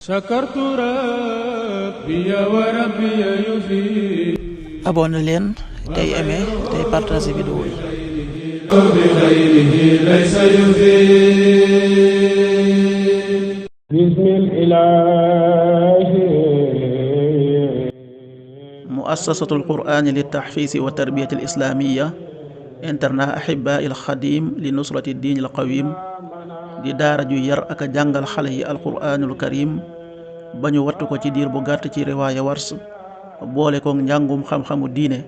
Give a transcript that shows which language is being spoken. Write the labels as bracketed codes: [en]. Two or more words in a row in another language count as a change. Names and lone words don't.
[ar] شكرت ربي وربي يفيد. [wo] abonné leen tey aimé tey partagé vidéo yi. [ar] بخيره ليس يفيد. بسم الإله. مؤسسة القرآن لتحفيظ وتربية الإسلامية [wo] internat [ar] أحباء الخادم لنصرة الدين القويم [wo] di daara ju yar ak a jàngal xale yi [ar] القرآن الكريم [wo] ba ñu wattu ko ci diir bu gàtt ci riwaaya wars boole ko njàngum xam-xamu diine.